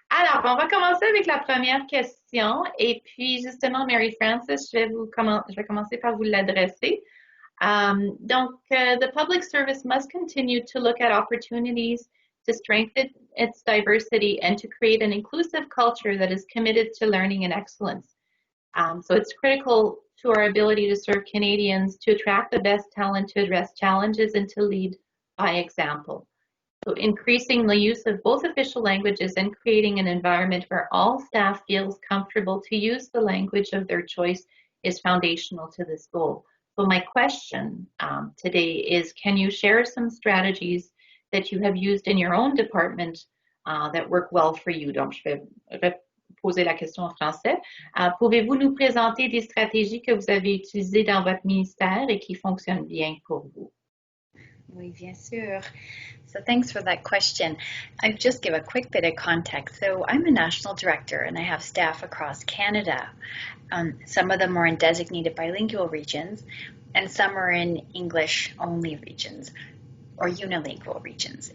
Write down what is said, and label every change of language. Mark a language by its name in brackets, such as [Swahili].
[French] Alors, on va commencer avec la première question. Et puis, justement, Mary Frances, je vais commencer par vous l'adresser. [English] Donc, the public service must continue to look at opportunities to strengthen its diversity and to create an inclusive culture that is committed to learning and excellence. So it's critical to our ability to serve Canadians, to attract the best talent, to address challenges, and to lead by example. So increasing the use of both official languages and creating an environment where all staff feels comfortable to use the language of their choice is foundational to this goal. So my question today is, can you share some strategies that you have used in your own department that work well for you? [French] Donc, je vais poser la question en français. Pouvez-vous nous présenter des stratégies que vous avez utilisées dans votre ministère et qui fonctionnent bien pour vous? Oui, bien sûr. [English] So thanks for that question. I'll just give a quick bit of context. So I'm a national director and I have staff across Canada. Some of them are in designated bilingual regions and some are in English-only regions or unilingual regions.